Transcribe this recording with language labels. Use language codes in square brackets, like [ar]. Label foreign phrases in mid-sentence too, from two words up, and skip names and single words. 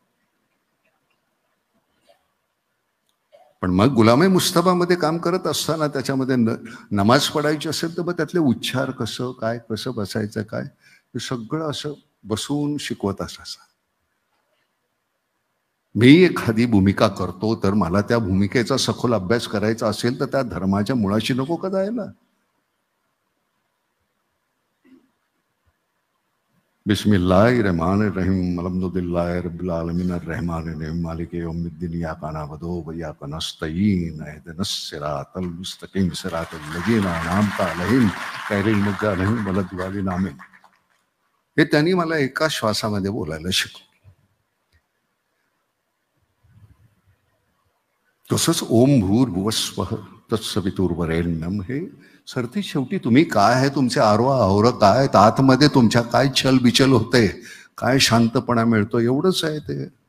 [mr] पण मग गुलामे मुस्तफामध्ये काम करत असताना त्याच्यामध्ये नमाज पडायची असेल तर मग त्यातले उच्चार कसं बसायचं काय, हे सगळं असं बसून शिकवत असायचं. मी एखादी भूमिका करतो तर मला त्या भूमिकेचा सखोल अभ्यास करायचा असेल तर त्या धर्माच्या मुळाशी नको का जायला? [ar] بسم الله الرحمن الرحيم الحمد لله رب العالمين الرحمن الرحيم مالك يوم الدين إياك نعبد وإياك نستعين اهدنا الصراط المستقيم صراط الذين أنعمت عليهم غير المغضوب عليهم ولا الضالين آمين. [mr] हे त्यांनी मला एका श्वासामध्ये बोलायला शिकवलं. तसंच [sa] ओम भूर्भुवस्वः तत्सवितुर्वरेण्यम, [mr] हे सरती शेवटी तुम्ही काय आहे, तुमचे आरोह काय, आतमध्ये तुमच्या काय छल बिचल होते, काय शांतपणा मिळतो, एवढंच आहे ते.